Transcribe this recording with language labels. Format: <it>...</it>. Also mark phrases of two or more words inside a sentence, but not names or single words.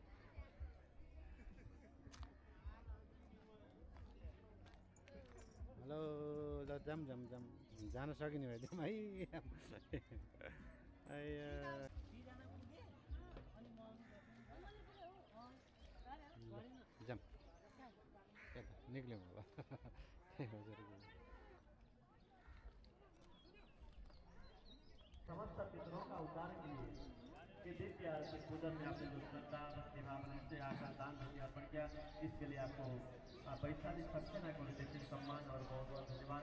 <ne>हेलो, जाम जाम जाम जान सकिने भए जाउँ है। जाम निक्ल्यौँ अब।</ne> <hi>समस्त पितरों का उद्धार के लिए कि दिव्य आरती पूजन में आपने जो श्रद्धा भक्ति भावना से आकर दान धर्म अर्पण किया, इसके लिए आपको वैशाली सक्सेना को विशेष सम्मान और बहुत बहुत धन्यवाद।</hi>